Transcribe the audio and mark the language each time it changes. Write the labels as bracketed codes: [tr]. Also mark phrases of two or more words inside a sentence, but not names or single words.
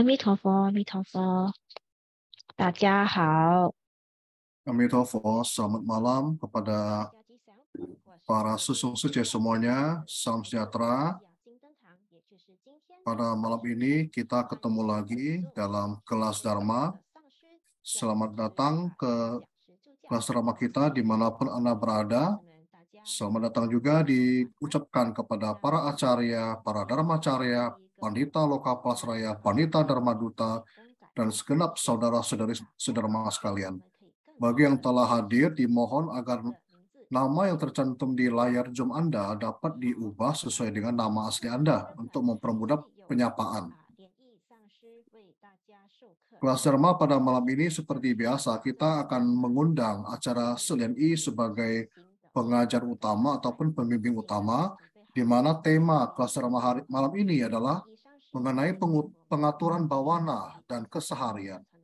[zh] 弥陀佛，阿弥陀佛，大家好。 [id] Amitofo, selamat malam kepada para sesungguhnya semuanya. Salam sejahtera. Pada malam ini kita ketemu lagi dalam kelas Dharma. Selamat datang ke kelas Dharma kita dimanapun Anda berada. Selamat datang juga diucapkan kepada para acarya, para dharmacarya, pandita Lokapasraya, pandita Dharma Duta, dan segenap saudara-saudari sedharma sekalian. Bagi yang telah hadir, dimohon agar nama yang tercantum di layar Zoom Anda dapat diubah sesuai dengan nama asli Anda untuk mempermudah penyapaan. Kelas Dharma pada malam ini seperti biasa, kita akan mengundang acara SLNI sebagai pengajar utama ataupun pembimbing utama, di mana tema kelas Dharma malam ini adalah mengenai pengaturan bawana dan keseharian.